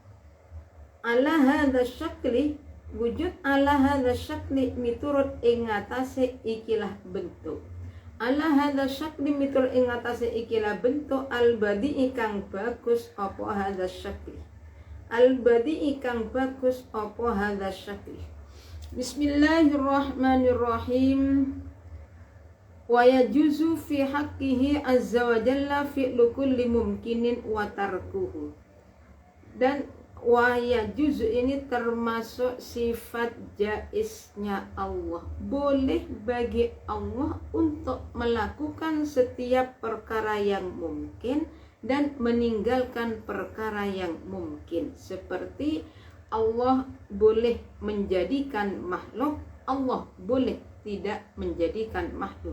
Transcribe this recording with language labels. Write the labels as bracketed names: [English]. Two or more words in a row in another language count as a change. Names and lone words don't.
[Arabic] على هذا الشكل وجود على هذا الشكل [Javanese] miturut ing atase ikilah bentuk. [Arabic] على هذا الشكل [Javanese] miturut ing atase ikilah bentuk al-badi'i kang bagus apa [Arabic] هذا الشكل. [Javanese] Al-badi'i kang bagus apa [Arabic] هذا الشكل. بسم الله الرحمن الرحيم. ويجوز في حقه عز وجل فعل كل ممكن وتركه. [Indonesian] Dan [Arabic] ويجوز [Indonesian] ini termasuk sifat jaiznya Allah. Boleh bagi Allah untuk melakukan setiap perkara yang mungkin dan meninggalkan perkara yang mungkin. Seperti Allah boleh menjadikan makhluk, Allah boleh tidak menjadikan makhluk.